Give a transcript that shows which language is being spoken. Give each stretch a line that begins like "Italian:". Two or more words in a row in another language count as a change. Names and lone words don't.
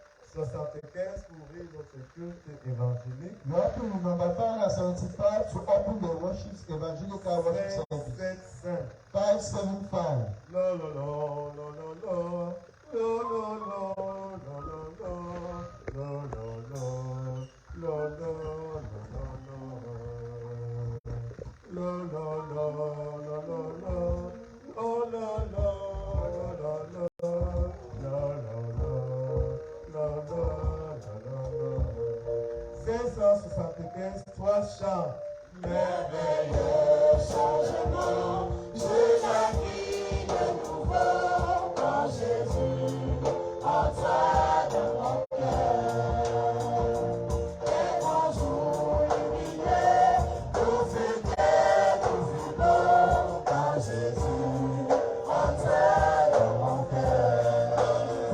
French: 75 pour ouvrir notre culte évangélique.
English: You open number 575 to open the worship evangelical worship service. 575. No, no, no, no, no, no. No, no, no, no, no, no. No, no, no. No, no, no, no, no. No, no, no, no, no, no. Oh, no, no, no, no. No, no, no. No, no, no, no, no.
French: 575, 3 chants. Merveilleux changement, je la vis de nouveau quand Jésus entra dans mon cœur. Les grands jours lumineux, tout fut clair, tout fut beau quand Jésus entra dans mon cœur.